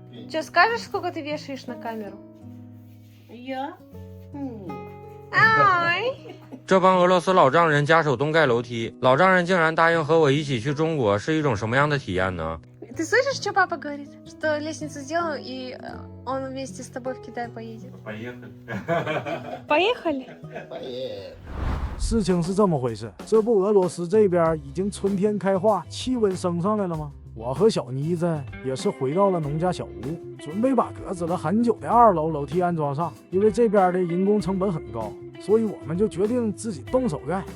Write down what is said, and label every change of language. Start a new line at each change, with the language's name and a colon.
Russian: Че, скажешь, сколько ты вешаешь на камеру? Я? Ай!
Chinese: 这帮俄罗斯老丈人家手动盖楼梯，老丈人竟然答应和我一起去中国，是一种什么样的体验呢？
Russian: Ты слышишь, что папа говорит? Что лестницу сделал, и он вместе с тобой в Китай поедет. Поехали?
Chinese: 事情是这么回事，这不俄罗斯这边已经春天开化，气温升上来了吗？我和小妮子也是回到了农家小屋，准备把搁置了很久的2楼楼梯安装上。因为这边的人工成本很高，所以我们就决定自己动手盖。